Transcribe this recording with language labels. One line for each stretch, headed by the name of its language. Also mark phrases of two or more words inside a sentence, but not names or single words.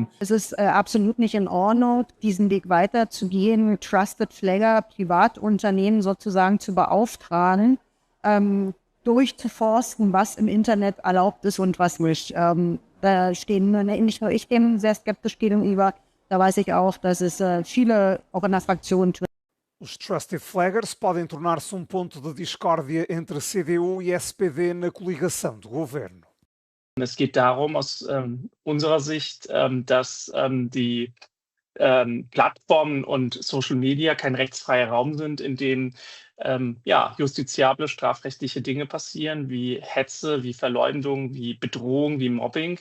German: Es ist absolut nicht in Ordnung, diesen Weg weiter zu gehen,
English: Trusted Flagger,
German: Privatunternehmen sozusagen zu beauftragen, durchzuforsten, was im Internet erlaubt ist und was nicht. Da stehen nicht nur ich dem sehr skeptisch gegenüber, da weiß ich auch, dass es viele auch in der Fraktion tun.
Portuguese: Os
English: Trusted Flaggers
Portuguese: podem tornar-se ponto de discórdia entre CDU e SPD na coligação do governo.
German: Es geht darum, aus unserer Sicht, dass die Plattformen und
English: Social Media
German: kein rechtsfreier Raum sind, in dem justiziable strafrechtliche Dinge passieren, wie Hetze, wie Verleumdung, wie Bedrohung, wie Mobbing.